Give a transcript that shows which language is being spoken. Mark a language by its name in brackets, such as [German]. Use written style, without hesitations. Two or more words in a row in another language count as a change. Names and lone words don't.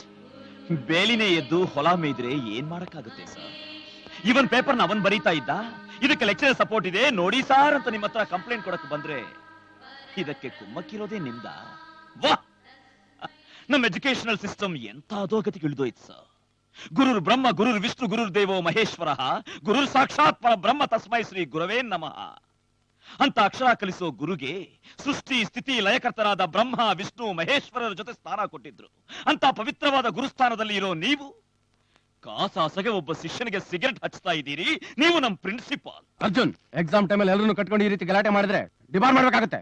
[Kannada] ಬೇಲಿನೇ ಎದ್ದು ಹೊಲ ಮೇಯ್ದ್ರೆ ಏನ್ ಮಾಡಕ್ಕಾಗುತ್ತೆ ಸರ್? ಇವನ್ ಪೇಪರ್ನ ಅವನ್ ಬರೀತಾ ಇದ್ದ. ಇದಕ್ಕೆ [English] lecturer support [Kannada] ಇದೆ ನೋಡಿ ಸಾರ್ ಅಂತ ನಿಮ್ಮ ಹತ್ರ ಕಂಪ್ಲೇಂಟ್ ಕೊಡಕ್ ಬಂದ್ರೆ ಇದಕ್ಕೆ ಕುಮ್ಮಕ್ಕಿರೋದೇ ನಿಮ್ದ? ವಾಹ್, ನಮ್ಮ [English] educational system [Kannada] ಎಂತ ಅಧೋಗತಿಗೆ ಇಳಿದೋಯ್ತು ಸರ್. [Sanskrit] ಗುರುರ್ ಬ್ರಹ್ಮ ಗುರುರ್ ವಿಷ್ಣು ಗುರುರ್ ದೇವೋ ಮಹೇಶ್ವರ ಗುರುರ್ ಸಾಕ್ಷಾತ್ ಪರ ಬ್ರಹ್ಮ ತಸ್ಮೈ ಶ್ರೀ ಗುರವೇ ನಮಃ [Kannada] ಅಂತ ಅಕ್ಷರ ಕಲಿಸೋ ಗುರುಗೆ ಸೃಷ್ಟಿ ಸ್ಥಿತಿ ಲಯಕರ್ತರಾದ ಬ್ರಹ್ಮ ವಿಷ್ಣು ಮಹೇಶ್ವರರ ಜೊತೆ ಸ್ಥಾನ ಕೊಟ್ಟಿದ್ರು. ಅಂತ ಪವಿತ್ರವಾದ ಗುರುಸ್ಥಾನದಲ್ಲಿ ಇರೋ ನೀವು ಕಾಸಾಸಗೆ ಒಬ್ಬ ಶಿಷ್ಯನಿಗೆ ಸಿಗರೆಟ್ ಹಚ್ತಾ ಇದ್ದೀರಿ. ನೀವು ನಮ್ ಪ್ರಿನ್ಸಿಪಾಲ್. ಅರ್ಜುನ್, [English] exam timealli [Kannada] ಎಲ್ಲರೂ ಕಟ್ಕೊಂಡು ಈ ರೀತಿ ಗಲಾಟೆ ಮಾಡಿದ್ರೆ ಡಿಬಾರ್ ಮಾಡ್ಬೇಕಾಗತ್ತೆ.